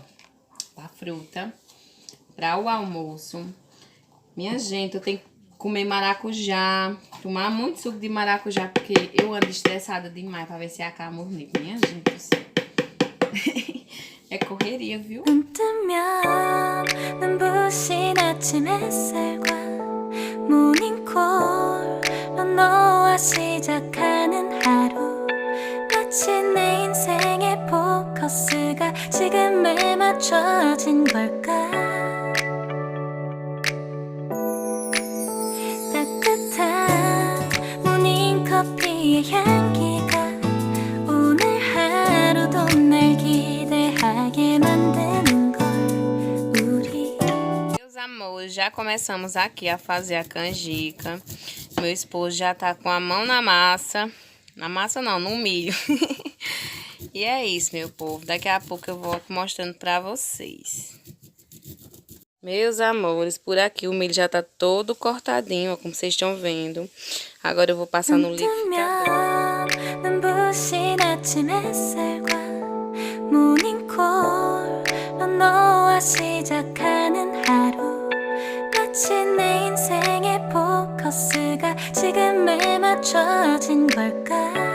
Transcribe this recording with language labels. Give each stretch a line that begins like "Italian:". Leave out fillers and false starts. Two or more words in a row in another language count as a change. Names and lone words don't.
Portuguese: Pra fruta. Para o almoço. Minha gente, eu tenho que comer maracujá. Tomar muito suco de maracujá, porque eu ando estressada demais pra ver se acaba bonito. Minha gente do céu. É correria, viu?
Korean: 눈 뜨면 눈부신 아침 햇살과 모닝콜로 너와 시작하는 하루 마치 내 인생의 포커스가 지금에 맞춰진 걸까 따뜻한 모닝커피의 향기가 오늘 하루도 날 기대하게 만드는 걸 우리
Portuguese: Meus amores, já começamos aqui a fazer a canjica. Meu esposo já tá com a mão na massa. Na massa não, no milho. E é isso, meu povo. Daqui a pouco eu vou mostrando pra vocês. Meus amores, por aqui o milho já tá todo cortadinho, ó, como vocês estão vendo. Agora eu vou passar no liquidificador.
Korean: 눈부신 아침 햇살과 모닝콜로 너와 시작하는 하루 마치 내 인생의 포커스가 지금에 맞춰진 걸까